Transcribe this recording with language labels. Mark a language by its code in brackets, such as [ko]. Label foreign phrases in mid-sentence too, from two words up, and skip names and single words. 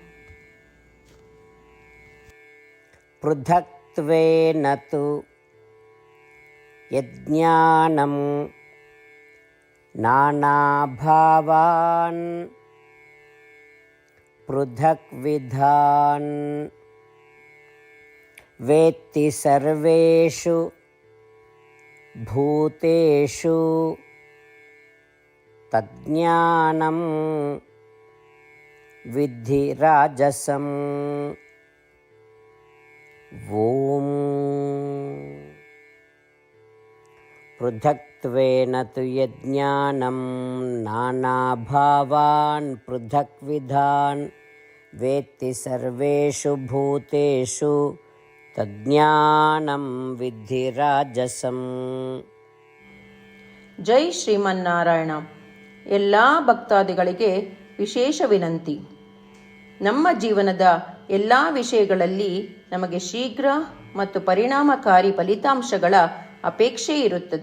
[sa] ಪೃಥಕ್ತ್ವೇನ ತು ಯಜ್ಞಾನಂ ನಾನಾಭಾವಾನ್ ಪೃಥಕ್ವಿಧಾನ್ ವೇತ್ತಿ ಸರ್ವೇಷು ಭೂತೇಷು ತಜ್ಞಾನಂ ವಿದ್ಧಿ ರಾಜಸಂ. ಓಂ ಪೃಥಕ್ತ್ವೇನ ತು ಯಜ್ಞಾನಂ ನಾನಾಭಾವಾನ್ ಪೃಥಕ್ವಿಧಾನ್ ವೇತ್ತಿ ಸರ್ವೇಷು ಭೂತೇಷು ತಜ್ಞಾನಂ ವಿದ್ಧಿ ರಾಜಸಂ. [kn] ಜೈ ಶ್ರೀಮನ್ನಾರಾಯಣ. ಎಲ್ಲ ಭಕ್ತಾದಿಗಳಿಗೆ ವಿಶೇಷ ವಿನಂತಿ. ನಮ್ಮ ಜೀವನದ ಎಲ್ಲ ವಿಷಯಗಳಲ್ಲಿ ನಮಗೆ ಶೀಘ್ರ ಮತ್ತು ಪರಿಣಾಮಕಾರಿ ಫಲಿತಾಂಶಗಳ ಅಪೇಕ್ಷೆ ಇರುತ್ತದೆ.